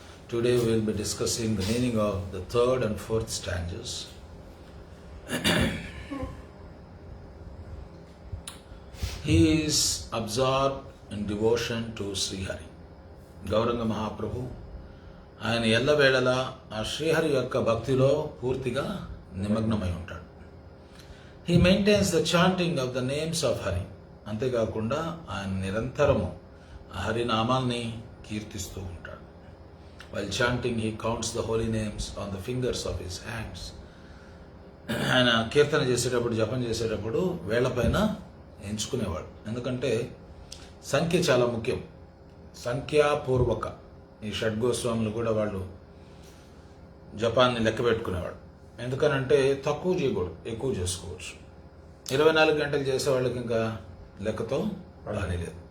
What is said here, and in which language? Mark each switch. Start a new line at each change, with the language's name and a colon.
English: Today we will be discussing the meaning of the third and fourth stanzas. He is absorbed in devotion to Sri Hari.
Telugu: Gauranga Mahaprabhu ఆయన ఎల్లవేళలా ఆ శ్రీహరి యొక్క భక్తిలో పూర్తిగా నిమగ్నమై ఉంటాడు.
English: He maintains the chanting of the names of Hari.
Telugu: అంతేకాకుండా ఆయన నిరంతరము ఆ హరినామాల్ని కీర్తిస్తూ ఉంటాడు.
English: While chanting, he counts the holy names on the fingers of his hands.
Telugu: ఆయన కీర్తన చేసేటప్పుడు, జపం చేసేటప్పుడు వేళ్లపైన ఎంచుకునేవాడు. ఎందుకంటే సంఖ్య చాలా ముఖ్యం. సంఖ్యాపూర్వక ఈ షడ్గోస్వాములు కూడా వాళ్ళు జపాన్ని లెక్క పెట్టుకునేవాడు. ఎందుకనంటే తక్కువ చేయకూడదు, ఎక్కువ చేసుకోవచ్చు. 24 గంటలు చేసే వాళ్ళకి ఇంకా లెక్కతో పని లేదు.